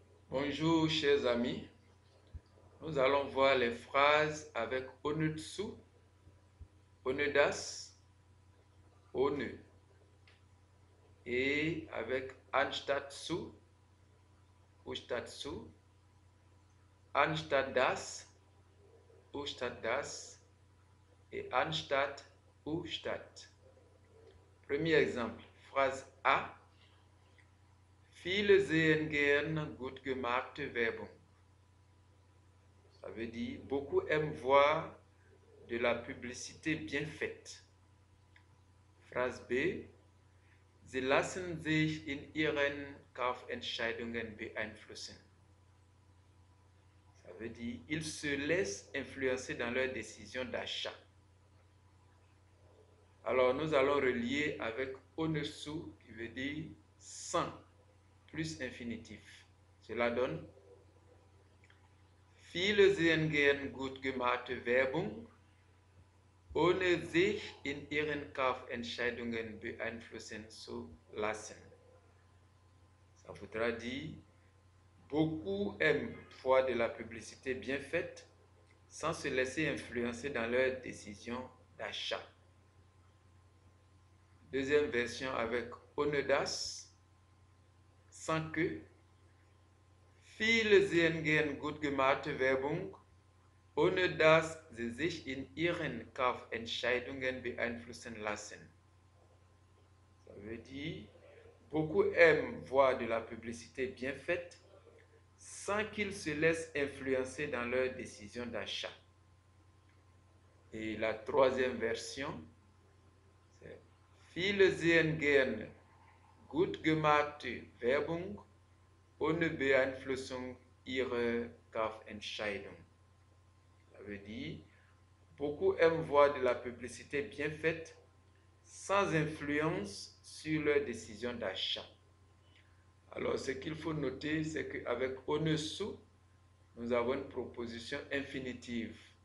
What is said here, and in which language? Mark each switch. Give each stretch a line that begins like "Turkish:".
French: Bonjour chers amis, nous allons voir les phrases avec ohne zu, ohne das, ohne et avec anstatt zu ou statt zu, anstatt das ou statt das et anstatt ou statt. Premier exemple, phrase A.
German: Viele sehen gern gut gemachte Werbung.
French: Ça veut dire, beaucoup aiment voir de la publicité bien faite. Phrase B.
German: Sie lassen sich in ihren Kaufentscheidungen beeinflussen.
French: Ça veut dire, ils se laissent influencer dans leurs décisions d'achat. Alors, nous allons relier avec ohne zu, qui veut dire sans, plus infinitif. Cela donne
German: Viele sehen gern gut gemachte Werbung, ohne sich in ihren Kaufentscheidungen beeinflussen zu lassen.
French: Ça voudra dire, beaucoup aiment voir de la publicité bien faite sans se laisser influencer dans leurs décisions d'achat. Deuxième version avec ohne das, sans que.
German: Viele sehen gern gut gemachte Werbung, ohne dass sie sich in ihren Kaufentscheidungen beeinflussen lassen.
French: Ça veut dire, beaucoup aiment voir de la publicité bien faite sans qu'ils se laissent influencer dans leurs décisions d'achat. Et la troisième version, c'est
German: Viele sehen gern gut gemachte Werbung ohne Beeinflussung ihrer Kaufentscheidung.
French: Ça veut dire, beaucoup aiment voir de la publicité bien faite sans influence sur leur décision d'achat. Alors, ce qu'il faut noter, c'est qu'avec ohne zu, nous avons une proposition infinitive.